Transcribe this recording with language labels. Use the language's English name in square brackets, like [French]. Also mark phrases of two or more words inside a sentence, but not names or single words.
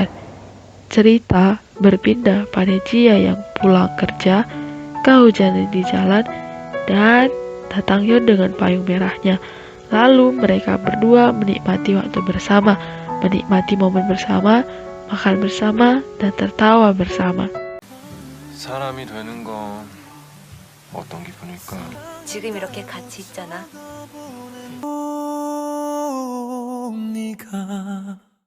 [Indonesian] Cerita berpindah pada Jia yang pulang kerja, kehujanan di jalan, dan datang Yeon dengan payung merahnya. Lalu mereka berdua menikmati waktu bersama, menikmati momen bersama, makan bersama, dan tertawa bersama. [Korean] 사람이 되는 건 어떤 기분일까? 지금 이렇게 같이 있잖아. 네가